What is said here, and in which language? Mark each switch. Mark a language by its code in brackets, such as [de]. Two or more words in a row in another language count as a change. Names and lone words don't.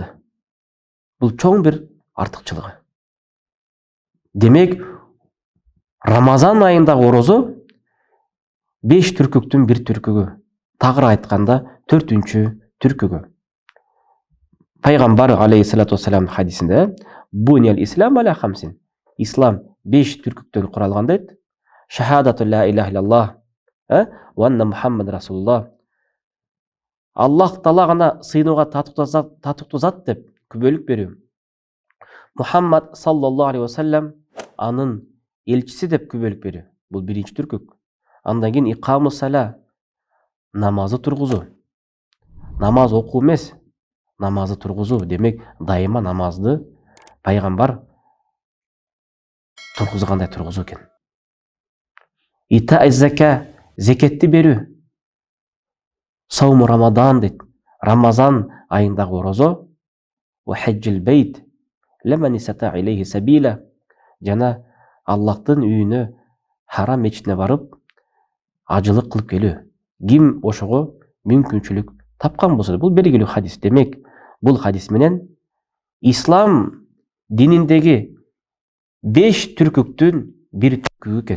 [ky] Бул чоң бир артыкчылыгы. Демек, Рамазан айындагы орозо 5 түркүктүн бир түркүгү. Тагыраак айтканда 4-чү түркүгү. Пайгамбар [ar] عليه الصلاة والسلام [ky] хадисинде [ar] بني الإسلام على خمس. [ky] Ислам 5 түркүктөн куралган дейт. [ar] شهادة لا إله إلا الله وأن محمد رسول الله. [ky] Аллах Таала гана сыйынууга татыктуу зат деп күбөлүк берүү. Мухаммад [ar] صلى الله عليه وسلم [ky] анын элчиси деп күбөлүк берүү. Бул биринчи түркүк. Андан кийин [ar] إقام الصلاة, [ky] намазы тургузуу. Намаз окуу эмес, намазы тургузуу. Демек, дайыма намазды пайгамбар тургузгандай тургузуу экен. [ar] إيتاء الزكاة, [ky] зекетти берүү. [ar] صوم رمضان дейт. [ky] Рамазан айындагы орозо. [ar] وحج البيت لمن استطاع إليه سبيلا. [ky] Жана Аллахтын үйүнө, харам мечитине барып, ажылык кылып келүү. Ким ошого мүмкүнчүлүк тапкан болсо, бул белгилүү хадис. Демек, бул хадис менен ислам дининдеги 5 түркүктүн бир түркүгү экен.